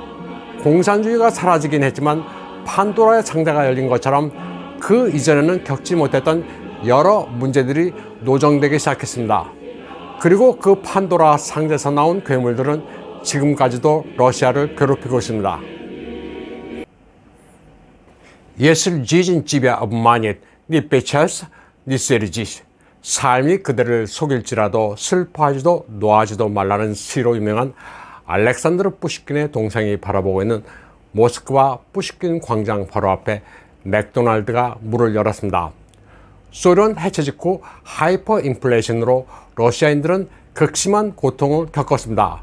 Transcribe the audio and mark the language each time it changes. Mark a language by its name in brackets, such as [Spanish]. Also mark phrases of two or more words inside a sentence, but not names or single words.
[Korean] 공산주의가 사라지긴 했지만 판도라의 상자가 열린 것처럼 그 이전에는 겪지 못했던 여러 문제들이 노정되기 시작했습니다. 그리고 그 판도라 상자에서 나온 괴물들은 지금까지도 러시아를 괴롭히고 있습니다. [Russian] Если жизнь тебя обманет, не печалься, не сердись. [Korean] 삶이 그대를 속일지라도 슬퍼하지도 노하지도 말라는 시로 유명한 알렉산드르 푸시킨의 동상이 바라보고 있는 모스크바 푸시킨 광장 바로 앞에 맥도날드가 문을 열었습니다. 소련 해체 직후 하이퍼 인플레이션으로 러시아인들은 극심한 고통을 겪었습니다.